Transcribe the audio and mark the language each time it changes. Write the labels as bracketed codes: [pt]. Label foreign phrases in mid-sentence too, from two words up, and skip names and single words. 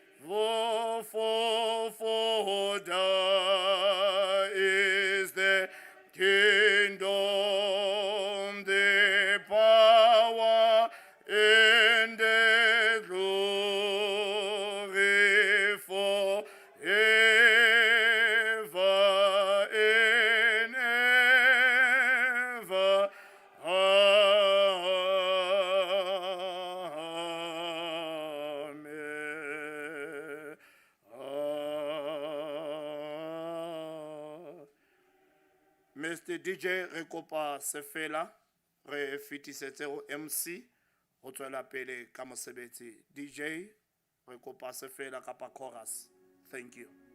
[en] For thine is the kingdom, the power, and the glory forever and ever. Amen. Mr. [st] DJ re kopa sefela re fitisetse ho MC ho tswela pele ka mosebetsi. DJ re kopa sefela kapa chorus. [en] Thank you.